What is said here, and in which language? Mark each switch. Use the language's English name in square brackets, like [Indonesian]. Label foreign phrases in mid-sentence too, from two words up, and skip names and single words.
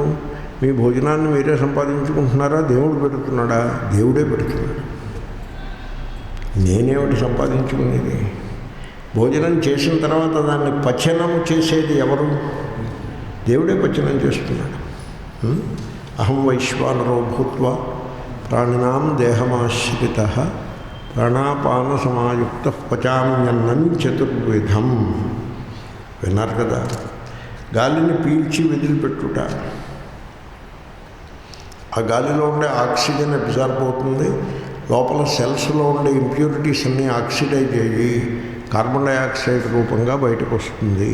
[Telugu] మీ భోజనాన్ని మీరే సంపాదించుకుంటున్నారా? దేవుడు పెడుతున్నాడా? దేవుడే పెడుతున్నాడు. నేనేమిటి సంపాదించుకునేది? భోజనం చేసిన తర్వాత దాన్ని పచనము చేసేది ఎవరు? దేవుడే పచనం చేస్తున్నాడు. [Sanskrit] అహం వైశ్వానరో భూత్వా ప్రాణినాం దేహమాశ్రిత ప్రాణాపాన సమాయుక్త పచామ్యన్నం చతుర్విధం. [Telugu] విన్నారు కదా? గాలిని పీల్చి వదిలిపెట్టుట, ఆ గాలిలో ఉండే [English] oxygen absorb [Telugu] అవుతుంది, లోపల సెల్స్లో ఉండే ఇంప్యూరిటీస్ అన్నీ ఆక్సిడైజ్ అయ్యి [English] carbon dioxide [Telugu] రూపంగా బయటకు వస్తుంది.